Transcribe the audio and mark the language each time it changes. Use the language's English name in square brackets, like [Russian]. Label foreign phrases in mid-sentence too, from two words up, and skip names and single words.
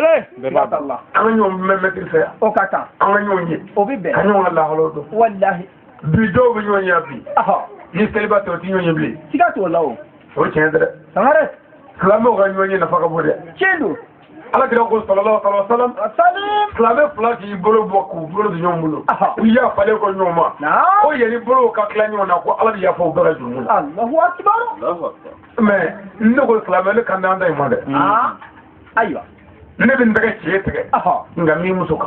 [Bambara] siga t'a la an ka ɲɔgɔn mɛn mɛtiri fɛ yan o ka kan an ka ɲɔgɔn ye o bɛ bɛn ka ɲɔgɔn ka lahalaw dɔn walahi bi dɔw bɛ ɲɔgɔn ye bi ni seliba tɛ o tɛ ɲɔgɔn ye bilen siga t'o la o tiɲɛ tɛ dɛ sangare silamɛw ka ɲɔgɔn ye nafa ka bon dɛ tiɲɛ don alakira ko [Arabic] صلى الله عليه وسلم [Bambara] silamɛ fila k'i bolo bɔ k'u bolo di ɲɔgɔn bolo u yafalen ko ɲɔgɔn ma ko yanni bolow ka tila ɲɔgɔn na ko ala bɛ yafa u bɛɛ ka jurumu la [Arabic] الله أكبر [Bambara] mais ne ko silamɛ ne kan d'an da in ma dɛ ayiwa ne bɛ n tɛgɛ ci e tɛgɛ nka min muso kan